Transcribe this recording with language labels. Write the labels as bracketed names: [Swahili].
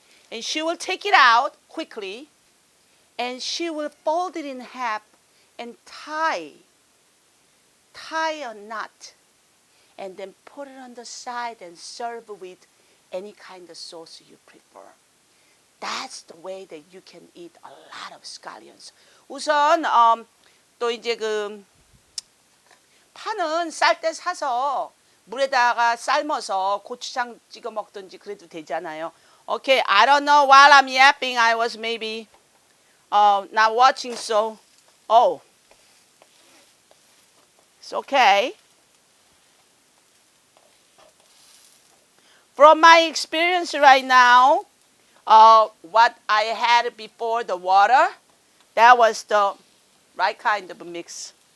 [English] And she will take it out quickly, and she will fold it in half and tie a knot, and then put it on the side and serve with any kind of sauce you prefer. That's the way that you can eat a lot of scallions. [Korean] 우선 또 이제 파는 쌀 때 사서 물에다가 삶아서 고추장 찍어 먹든지 그래도 되잖아요. [English] Okay, I don't know. While I'm yapping, I was maybe not watching, so oh, it's okay. From my experience right now, what I had before the water, that was the right kind of a mix.